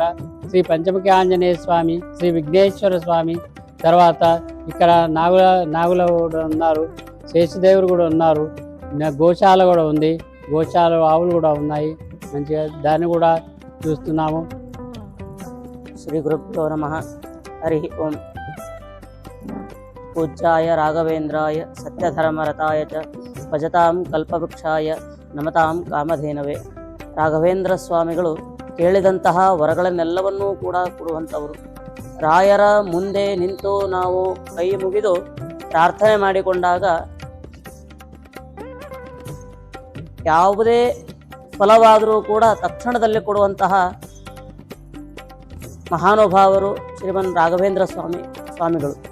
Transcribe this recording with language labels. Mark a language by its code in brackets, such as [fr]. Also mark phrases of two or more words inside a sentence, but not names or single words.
[te] శ్రీ పంచముఖి ఆంజనేయ స్వామి, శ్రీ విఘ్నేశ్వర స్వామి, తర్వాత ఇక్కడ నాగుల కూడా ఉన్నారు, శేషదేవుడు కూడా ఉన్నారు, గోశాల కూడా ఉంది, గోశాల ఆవులు కూడా ఉన్నాయి. మంచిగా దాన్ని కూడా చూస్తున్నాము. [sa] శ్రీ గురుభ్యో నమః. హరి ఓం. పూజ్యాయ రాఘవేంద్రాయ సత్యధర్మరతాయ చ ಭಜತಾಂ ಕಲ್ಪವೃಕ್ಷಾಯ ನಮತಾಂ ಕಾಮಧೇನವೇ. [kn] ರಾಘವೇಂದ್ರ ಸ್ವಾಮಿಗಳು ಕೇಳಿದಂತಹ ವರಗಳನ್ನೆಲ್ಲವನ್ನೂ ಕೂಡ ಕೊಡುವಂಥವರು. ರಾಯರ ಮುಂದೆ ನಿಂತು ನಾವು ಕೈ ಮುಗಿದು ಪ್ರಾರ್ಥನೆ ಮಾಡಿಕೊಂಡಾಗ ಯಾವುದೇ ಫಲವಾದರೂ ಕೂಡ ತಕ್ಷಣದಲ್ಲಿ ಕೊಡುವಂತಹ ಮಹಾನುಭಾವರು ಶ್ರೀಮನ್ ರಾಘವೇಂದ್ರ ಸ್ವಾಮಿಗಳು.